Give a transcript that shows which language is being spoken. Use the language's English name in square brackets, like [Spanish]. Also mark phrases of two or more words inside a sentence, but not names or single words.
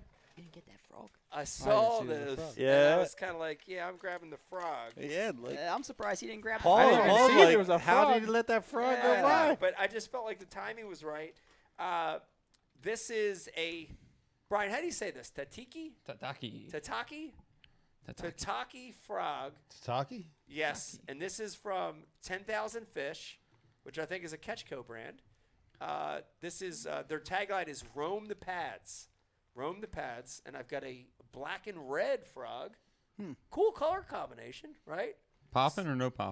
[English] You didn't get that frog. I saw see the this. frog. And Yeah. I was kind of like, yeah, I'm grabbing the frog. Yeah. Like, I'm surprised he didn't grab Paul, the I didn't even Paul's see like, there was a how frog. did he let that frog Yeah, go I by? know, but I just felt like the timing was right. This is a, Brian, how do you say this? Tataki? Tataki. Tataki? Tataki frog. Tataki? Yes, and this is from 10,000 Fish, which I think is a Ketchco brand. This is, their tagline is roam the pads. Roam the pads, and I've got a black and red frog. Cool color combination, right? Popping or no pop?